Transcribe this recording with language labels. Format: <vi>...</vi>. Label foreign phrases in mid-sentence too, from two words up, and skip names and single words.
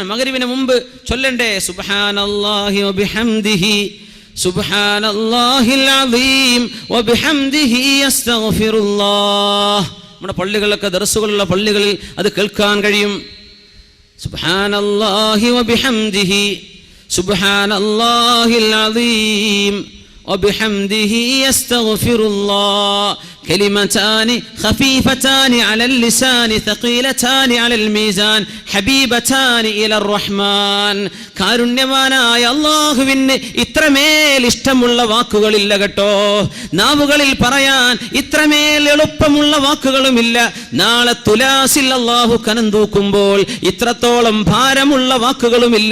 <ml>മഗ്രിബിന് മുമ്പ് ചൊല്ലണ്ടേ</ml> <ar>سبحان الله وبحمده، سبحان الله العظيم وبحمده أستغفر الله.</ar> <ml>നമ്മുടെ പള്ളികളിലൊക്കെ ദർസുകളുള്ള പള്ളികളിൽ അത് കേൾക്കാൻ കഴിയും.</ml> <ar>سبحان الله وبحمده، سبحان الله العظيم وبحمده أستغفر الله. كلمتان خفيفتان على اللسان ثقيلتان على الميزان حبيبتان إلى الرحمن.</ar> <ml>കാരുണ്യവാനായ അല്ലാഹുവിന് ഇത്രമേൽ ഇഷ്ടമുള്ള വാക്കുകളില്ല കേട്ടോ. നാവുകളിൽ പറയാൻ ഇത്രമേൽ എളുപ്പമുള്ള വാക്കുകളുമില്ല. നാളെ തുലാസിൽ അല്ലാഹു കനം തൂക്കുമ്പോൾ ഇത്രത്തോളം ഭാരമുള്ള വാക്കുകളുമില്ല.</ml>